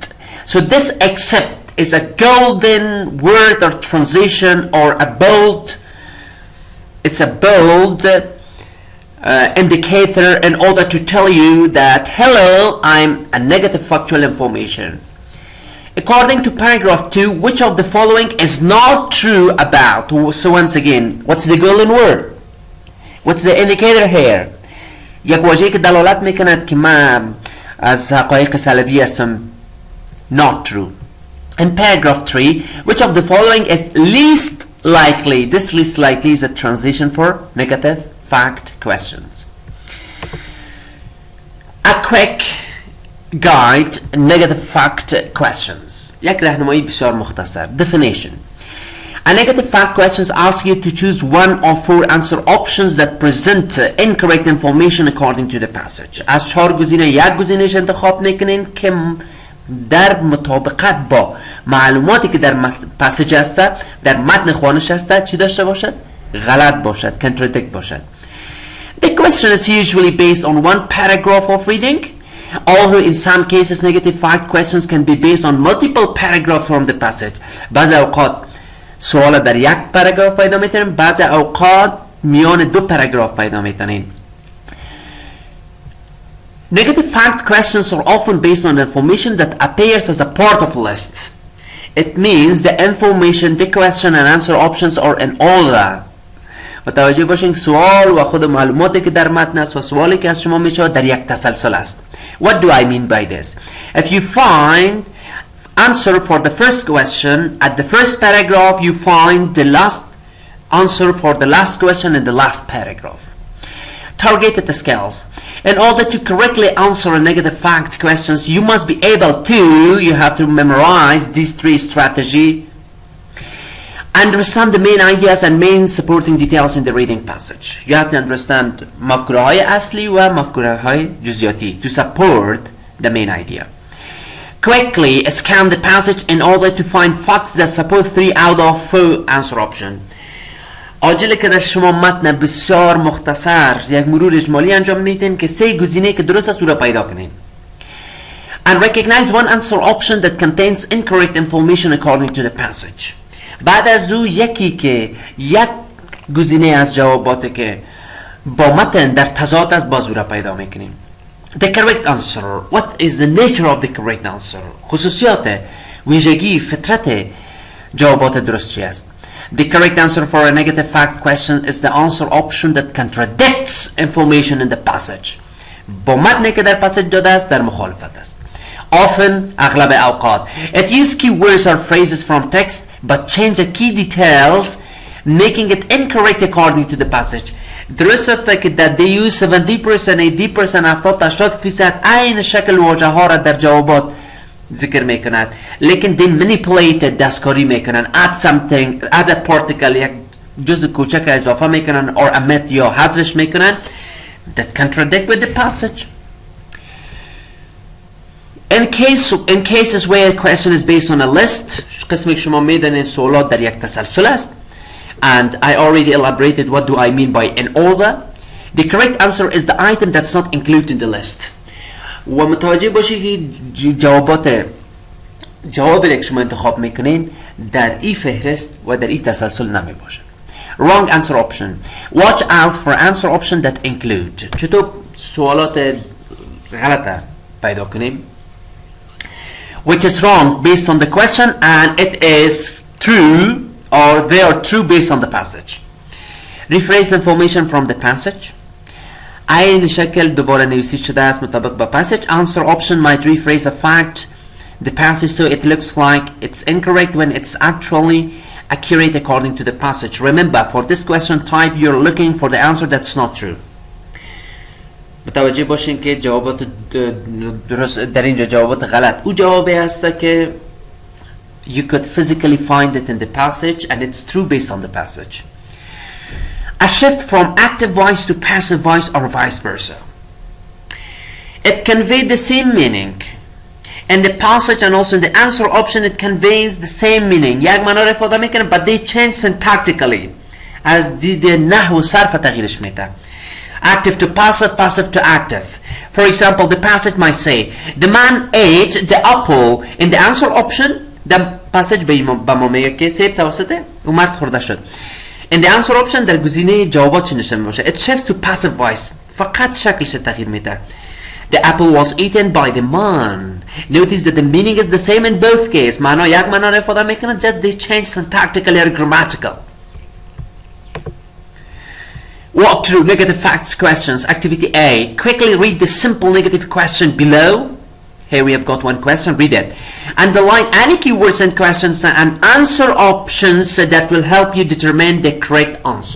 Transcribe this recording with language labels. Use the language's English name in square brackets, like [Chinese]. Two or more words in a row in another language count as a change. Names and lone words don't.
[English] So this except is a golden word or transition or a bold, it's a bold indicator in order to tell you that hello, I'm a negative factual information. According to paragraph 2, which of the following is not true about? So once again, what's the golden word? What's the indicator here? [Persian] یک واژه‌ای که دلالت میکند که من از حقایق سلبی هستم [English] not true. In paragraph 3, which of the following is least likely? This least likely is a transition for negative fact questions. A quick guide, negative fact questions. [Persian] یک راهنمایی بسیار مختصر. [English] Definition. A negative fact questions ask you to choose one of 4 answer options that present incorrect information according to the passage. [Persian] از 4 گزینه یک گزینهش انتخاب میکنین که در مطابقت با معلوماتی که در پاسیج هست در متن خوانش هست چی داشته باشد؟ غلط باشد، contradict باشد. [English] The question is usually based on one paragraph of reading, although in some cases negative fact questions can be based on multiple paragraphs from the passage. [Persian] بعضی اوقات سوال در یک پاراگراف پیدا میتونیم، بعضی اوقات میان 2 پاراگراف پیدا میتونیم. [English] Negative fact questions are often based on information that appears as a part of a list. It means the information, the question and answer options are in order. [Persian] متوجه باشین سوال و خود معلوماتی که در متن است و سوالی که از شما میشه در یک تسلسل است. [English] What do I mean by this? If you find answer for the first question at the first paragraph, you find the last answer for the last question in the last paragraph. Targeted skills. In order to correctly answer a negative fact questions, you must be able to, you have to memorize these 3 strategies, understand the main ideas and main supporting details in the reading passage. You have to understand [Persian] مفکوره های اصلی و مفکوره های جزئیاتی [English] to support the main idea. Quickly scan the passage in order to find facts that support 3 out of 4 answer option. [Persian] عاجله که در شما متن بسیار مختصر یک مرور اجمالی انجام میدین که 3 گزینه که درست است او را پیدا کنین. [English] And recognize one answer option that contains incorrect information according to the passage. [Persian] بعد از او یکی که یک گزینه از جوابات که با متن در تضاد است باز او را پیدا میکنیم. [English] the correct answer. What is the nature of the correct answer? [Persian] خصوصیات ویژگی فطرت جوابات درست چی است؟ [English] The correct answer for a negative fact question is the answer option that contradicts information in the passage. [Persian] با متنی که در پاسج داده است در مخالفت است. Often, اغلب اوقات, [English] it uses key words or phrases from text but change the key details, making it incorrect according to the passage. [Persian] درست است که [English] that they use 70%, 80%, 70-80% [Persian] عین شکل واژه ها را در جوابات ذکر میکنند، لیکن [English] they manipulate [Persian] دستکاری میکنند، [English] add something, add a particle، [Persian] یک جزء کوچک اضافه میکنند [English] or omit [Persian] یا حذفش میکنند [English] that contradict with the passage. In cases where a question is based on a list، [Persian] قسمی که شما میدانید سوالات در یک تسلسل است، [English] and I already elaborated what do I mean by in order. The correct answer is the item that's not included in the list. [Persian] و متوجه باشید که جوابی که شما انتخاب میکنین در این فهرست و در این تسلسل نمی باشه. [English] Wrong answer option. Watch out for answer option that include. [Persian] چطور سوالات غلطه پیدا کنیم؟ [English] Which is wrong based on the question and it is true or they are true based on the passage. Rephrase information from the passage. [Persian] عین شکل دوباره نویسی شده است مطابق با passage. [English] Answer option might rephrase a fact the passage so it looks like it's incorrect when it's actually accurate according to the passage. Remember, for this question type you're looking for the answer that's not true. [Persian] متوجه باشین که جوابات درست در اینجا جوابات غلط او جوابی هست که [English] you could physically find it in the passage and it's true based on the passage. A shift from active voice to passive voice or vice versa. It conveyed the same meaning. In the passage and also in the answer option it conveys the same meaning. [Persian] یک معنا را ifade میکنه [English] but they change syntactically. [Persian] از دید نحو و صرف تغییرش میده. [English] Active to passive, passive to active. For example, the passage might say, the man ate the apple. In the answer option, the passage [Persian] با ما میگه که سیب توسط او مرد خورده شد. [English] In the answer option [Persian] در گزینه جوابات چی نشده باشه. [English] It shifts to passive voice. [Persian] فقط شکلش تغییر میده. [English] The apple was eaten by the man. Notice that the meaning is the same in both cases. [Persian] معنا یک معنا را ifade میکنه [English] just they change syntactically or grammatical. Walk through negative facts questions. Activity A. Quickly read the simple negative question below. Here we have got one question. Read it. Underline any keywords and questions and answer options that will help you determine the correct answer.